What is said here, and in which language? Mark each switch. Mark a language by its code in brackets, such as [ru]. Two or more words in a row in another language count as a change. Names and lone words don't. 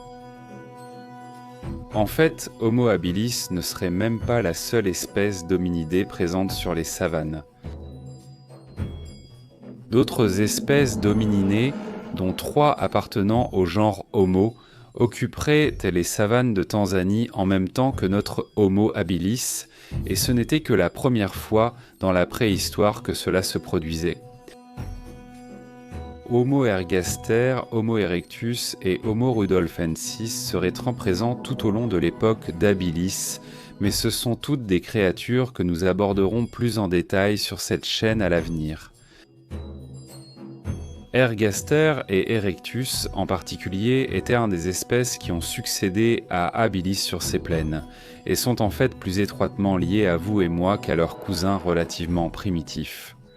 [fr] En fait, Homo habilis ne serait même pas la seule espèce d'hominidés présente sur les savanes. D'autres espèces d'homininés, dont 3 appartenant au genre Homo, occuperaient les savanes de Tanzanie en même temps que notre Homo habilis, et ce n'était que la première fois dans la préhistoire que cela se produisait. Homo ergaster, Homo erectus et Homo rudolfensis seraient présents tout au long de l'époque d'Habilis, mais ce sont toutes des créatures que nous aborderons plus en détail sur cette chaîne à l'avenir. Ergaster et Erectus en particulier étaient un des espèces qui ont succédé à Habilis sur ces plaines, et sont en fait plus étroitement liés à vous et moi qu'à leurs cousins relativement primitifs.